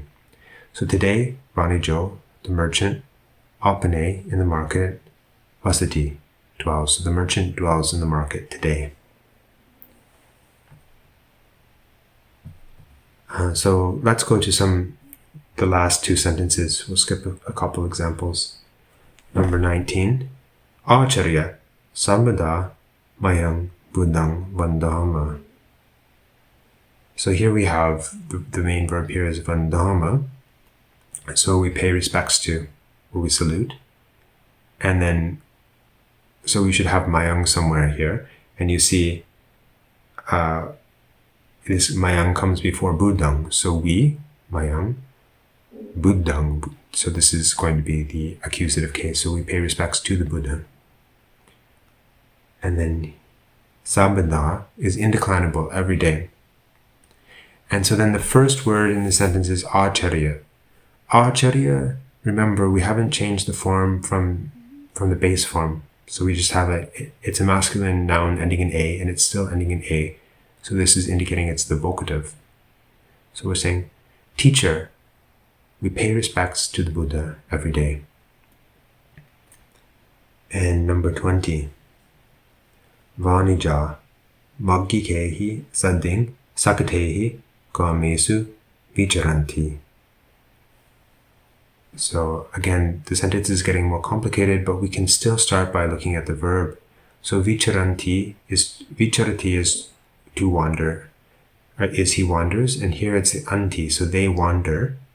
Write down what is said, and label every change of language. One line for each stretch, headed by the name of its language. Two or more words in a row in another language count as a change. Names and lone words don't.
English: So today, vanijo, the merchant, apane, in the market, vasati, dwells. So the merchant dwells in the market today. So let's go to the last two sentences. We'll skip a couple examples. Number 19.
Pali: Acharya sambada mayang buddhang vandama.
English: So here we have the main verb here is vandama. So we pay respects to, or we salute. And then, so we should have mayang somewhere here. And you see, this mayang comes before buddhang. So we,
Pali: mayang, buddhang.
English: So this is going to be the accusative case. So we pay respects to the Buddha. And then sambada is indeclinable every day. And so then the first word in the sentence is acharya. Acharya, remember, we haven't changed the form from the base form. So we just have it's a masculine noun ending in A, and it's still ending in A. So this is indicating it's the vocative. So we're saying, teacher, we pay respects to the Buddha every day. And number 20.
Pali: Vanija maggikehi sadding sakatehi kamesu vicharanti.
English: So again, the sentence is getting more complicated, but we can still start by looking at the verb. So vicharati is to wander, right? Is he wanders, and here it's the anti, so they wander.